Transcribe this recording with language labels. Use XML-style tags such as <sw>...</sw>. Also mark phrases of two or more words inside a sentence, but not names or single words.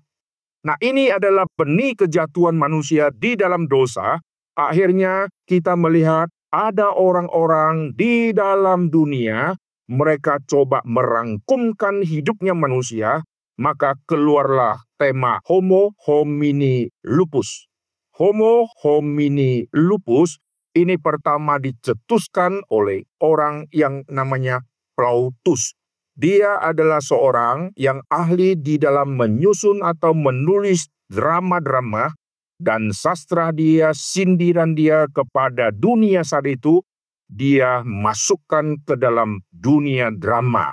<id>Nah, ini adalah benih kejatuhan manusia di dalam dosa. Akhirnya kita melihat ada orang-orang di dalam dunia, mereka coba merangkumkan hidupnya manusia, maka keluarlah tema</id> <la>Homo homini lupus. Homo homini lupus</la> <id>ini pertama dicetuskan oleh orang yang namanya Plautus. Dia adalah seorang yang ahli di dalam menyusun atau menulis drama-drama, dan sastra dia, sindiran dia kepada dunia saat itu, dia masukkan ke dalam dunia drama.</id>